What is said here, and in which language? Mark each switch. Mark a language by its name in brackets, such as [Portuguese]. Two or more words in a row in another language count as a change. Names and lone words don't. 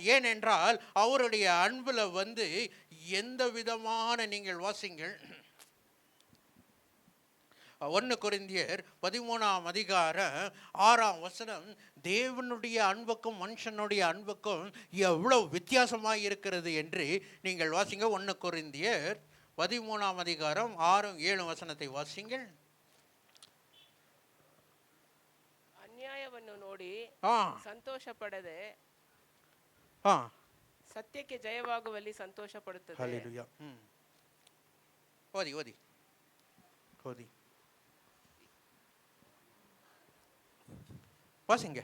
[Tamil] ஏனென்றால் அவருடைய அன்பில் வந்து எந்த விதமான, நீங்கள் வாசிங்கள் 1 கொரிந்தியர் 13 தேவனுடைய அன்புக்கும் மனுஷனுடைய அன்புக்கும் எவ்வளவு வித்தியாசமாக இருக்கிறது என்று நீங்கள் வாசிங்க. 1 கொரிந்தியர் 13 6-7 வாசிங்கள். [Kannada] ಅನ್ಯಾಯವನ್ನು ನೋಡಿ ಸಂತೋಷ ಪಡದೆ ಸತ್ಯಕ್ಕೆ ಜಯವಾಗುವಲ್ಲಿ ಸಂತೋಷ ಪಡುತ್ತದೆ. ಹಲ್ಲೆಲೂಯಾ. ಓದಿ ಓದಿ ಓದಿ ವಾಸಿಂಗೆ.